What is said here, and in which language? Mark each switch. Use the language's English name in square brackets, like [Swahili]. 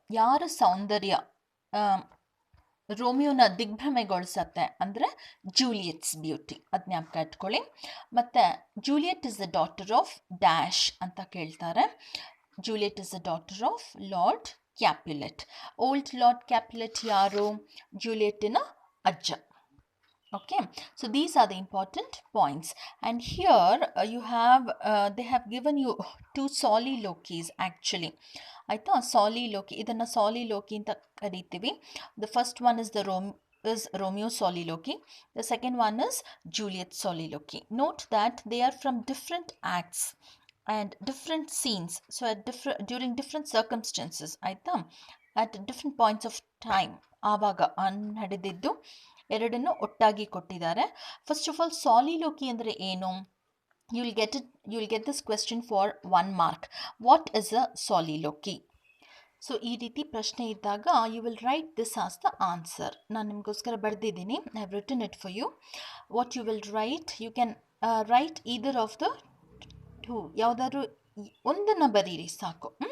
[Kannada] ಯಾರ ಸೌಂದರ್ಯ ರೋಮಿಯೋನ ದಿಗ್ಭ್ರಮೆಗೊಳಿಸತ್ತೆ ಅಂದರೆ Juliet's beauty. ಅದು ಜ್ಞಾಪಕ ಇಟ್ಕೊಳ್ಳಿ. [English] ಮತ್ತು Juliet is the daughter of dash [Kannada] ಅಂತ ಕೇಳ್ತಾರೆ. [English] Juliet is the daughter of lord Capulet. [Kannada] Old lord ಕ್ಯಾಪ್ಯುಲೆಟ್ ಯಾರು? ಜೂಲಿಯಟ್ಟಿನ ಅಜ್ಜ. [English] Okay, so these are the important points, and here they have given you two soliloquies actually. [Kannada] ಆಯಿತಾ, ಸಾಲಿಲೋಕಿ, ಇದನ್ನು ಸಾಲಿಲೋಕಿ ಅಂತ ಕರಿತೀವಿ. [English] The first one is Romeo soliloquy. The second one is Juliet soliloquy. Note that they are from different acts and different scenes, so during different circumstances, ಆಯಿತಾ, at different points of time [Kannada] ಆವಾಗ ನಡೆದಿದ್ದು ಎರಡನ್ನು ಒಟ್ಟಾಗಿ ಕೊಟ್ಟಿದ್ದಾರೆ. [English] first of all soliloquy [Kannada] ಅಂದರೆ ಏನು? [English] You will get this question for 1 mark. What is a soliloquy? So [Kannada] ಈ ರೀತಿ ಪ್ರಶ್ನೆ ಇದ್ದಾಗ [English] You will write this as the answer. [Kannada] ನಾನು ನಿಮಗೋಸ್ಕರ ಬರೆದಿದ್ದೀನಿ, [English] I have written it for you. What you will write, you can write either of the two, [Kannada] ಯಾವುದಾದ್ರೂ ಒಂದನ್ನು ಬರೀರಿ ಸಾಕು.